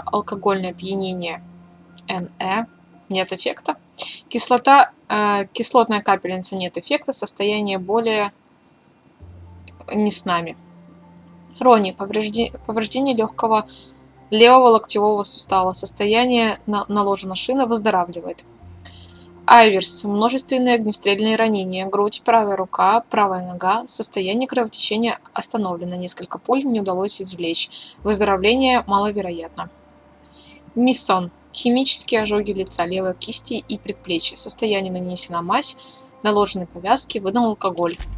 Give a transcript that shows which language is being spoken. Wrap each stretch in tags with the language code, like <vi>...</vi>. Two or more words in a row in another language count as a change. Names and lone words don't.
<ru>Алкогольное опьянение НЭ, нет эффекта. Кислотная капельница, нет эффекта. Состояние более не с нами. Рони, повреждение легкого левого локтевого сустава. Состояние наложена шина, выздоравливает. Айверс, множественные огнестрельные ранения, грудь, правая рука, правая нога, состояние кровотечения остановлено, несколько пуль не удалось извлечь, выздоровление маловероятно. Миссон, химические ожоги лица, левой кисти и предплечья, состояние нанесена мазь, наложены повязки, выдан алкоголь.</ru>